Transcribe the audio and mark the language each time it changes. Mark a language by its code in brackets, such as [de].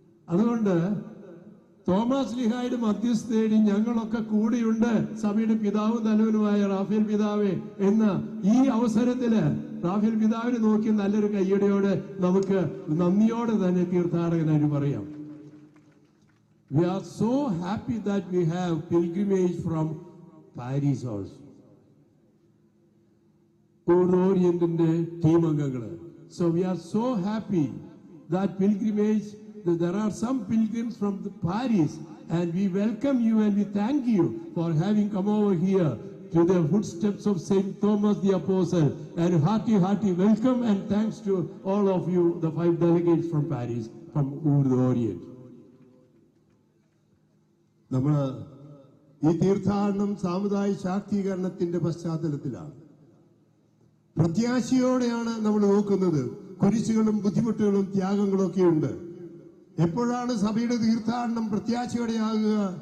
[ml] അതുകൊണ്ട് തോമസ് ലീഹായുടെ മധ്യസ്ഥതയിൽ ഞങ്ങളൊക്കെ കൂടിയുണ്ട്, സഭയുടെ പിതാവും തലവനുമായ റാഫേൽ പിതാവെ എന്ന ഈ അവസരത്തില് റാഫേൽ പിതാവിനെ നോക്കി നല്ലൊരു കയ്യടിയോടെ നമുക്ക് നന്ദിയോടെ തന്നെ തീർത്ഥാടകനായിട്ട് പറയാം. [en] We are so happy that we have pilgrimage from Paris also. Oriental team angangal. So we are so happy that pilgrimage, that there are some pilgrims from Paris, and we welcome you and we thank you for having come over here to the footsteps of Saint Thomas the Apostle, and hearty welcome and thanks to all of you, the 5 delegates from Paris, from the Orient. [ml] നമ്മൾ ഈ തീർത്ഥാടനം സാമുദായിക ശാക്തീകരണത്തിന്റെ പശ്ചാത്തലത്തിലാണ്, പ്രത്യാശയോടെയാണ് നമ്മൾ നോക്കുന്നത്. കുരിശുകളും ബുദ്ധിമുട്ടുകളും ത്യാഗങ്ങളും ഒക്കെ ഉണ്ട്. എപ്പോഴാണ് സഭയുടെ തീർത്ഥാടനം പ്രത്യാശയോടെയാകുക?